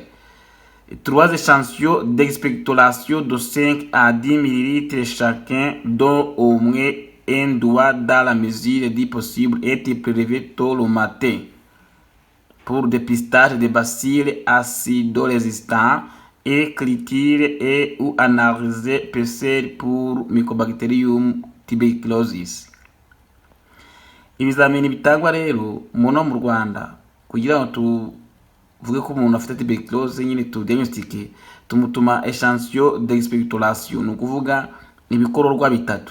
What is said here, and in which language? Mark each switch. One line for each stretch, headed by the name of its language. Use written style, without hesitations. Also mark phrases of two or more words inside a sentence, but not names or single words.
French: 3 échantillons d'expectoration de 5 à 10 ml chacun, dont au moins un doigt dans la mesure du possible être prélevé tôt le matin pour dépistage des bacilles acido-résistants et culture et ou analyser PCR pour Mycobacterium tuberculosis.
Kinyarwanda: Ibizamini bitangwa rero muno mu Rwanda kugira ngo tuvuge ko umuntu afite tuberculose nyine tu diagnostique tumutuma
French: échantillon d'expectoration,
Kinyarwanda: ni ukuvuga ibikororwa bitatu.